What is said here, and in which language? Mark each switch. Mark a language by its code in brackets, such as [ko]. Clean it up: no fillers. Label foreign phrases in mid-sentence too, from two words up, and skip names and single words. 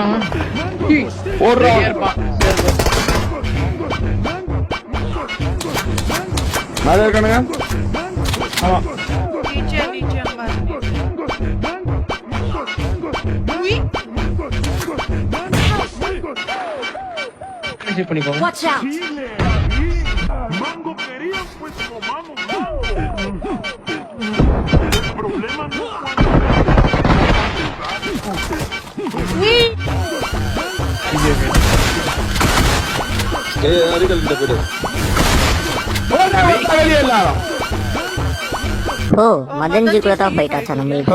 [ta] ஓடுறா மேல இருக்கானுங்க. ஆமா ரிசீவ் பண்ணிக்கோங்க. [en] Watch out! [es] Mango quería, pues comamos mango. El problema no [ta] ஓ மதன்ஜி கூட தான் ஃபைட் ஆச்சா நம்மளுக்கு?